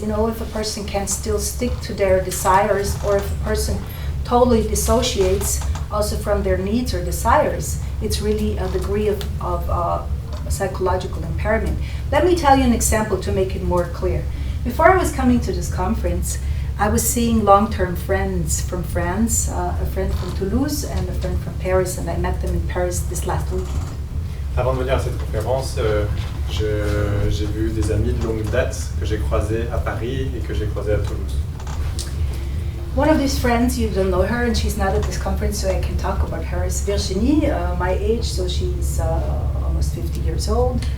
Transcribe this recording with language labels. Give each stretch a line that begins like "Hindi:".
English: You know, if a person can still stick to their desires, or if a person totally dissociates also from their needs or desires, it's really a degree of psychological impairment. Let me tell you an example to make it more clear. Before I was coming to this conference, I was seeing long-term friends from France, a friend from Toulouse and a friend from Paris, and I met them in Paris this last weekend.
French: Avant de venir à cette conférence, j'ai vu des amis de longue date que j'ai croisés à Paris et que j'ai croisés à Toulouse.
English: One of these friends, you don't know her and she's not at this conference, so I can talk about her, is Virginie, my age, so she's almost 50 years old.